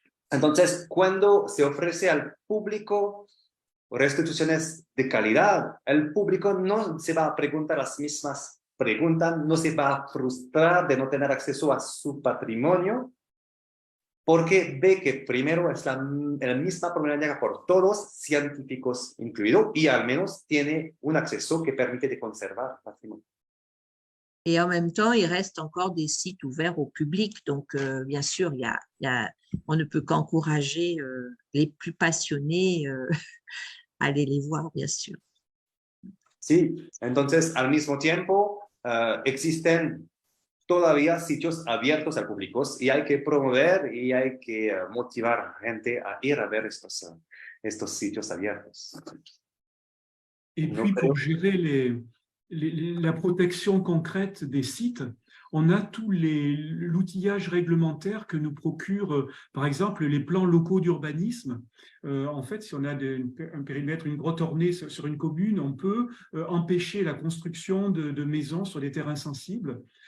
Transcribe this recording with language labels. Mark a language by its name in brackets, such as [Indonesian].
[Spanish] Entonces, cuando se ofrece al público restituciones de calidad, el público no se va a preguntar las mismas preguntas, no se va a frustrar de no tener acceso a su patrimonio, porque ve que primero es la misma problemática por todos, científicos incluidos, y al menos tiene un acceso que permite de conservar el patrimonio. [French] Et en même temps, il reste encore des sites ouverts au public. Donc, bien sûr, on ne peut qu'encourager les plus passionnés à aller les voir, bien sûr. [Spanish] Sí, entonces, al mismo tiempo, existen todavía sitios abiertos al público y hay que promover y hay que motivar a la gente a ir a ver estos sitios abiertos. [French] Et puis, pour gérer la protection concrète des sites, on a tout l'outillage réglementaire que nous procurent, par exemple, les plans locaux d'urbanisme. En fait, si on a un périmètre, une grotte ornée sur une commune, on peut empêcher la construction de maisons sur des terrains sensibles.